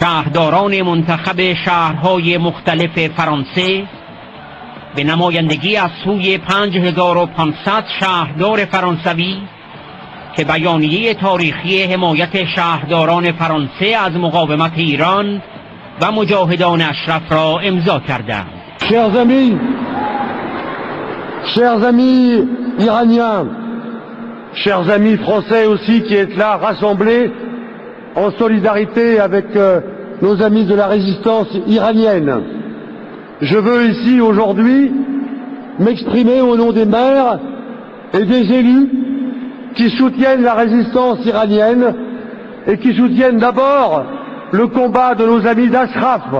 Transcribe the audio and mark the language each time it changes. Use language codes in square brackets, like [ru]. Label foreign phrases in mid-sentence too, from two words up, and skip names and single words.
[fa] شهرداران منتخب شهرهای مختلف فرانسه به نمایندگی از سوی 5500 شهردار فرانسوی که بیانیه تاریخی حمایت شهرداران فرانسه از مقاومت ایران و مجاهدان اشرف را امضا کردند. [fr] Chers amis iraniens, chers amis français aussi qui êtes là rassemblés en solidarité avec nos amis de la résistance iranienne. Je veux ici aujourd'hui m'exprimer au nom des maires et des élus qui soutiennent la résistance iranienne et qui soutiennent d'abord le combat de nos amis d'Ashraf.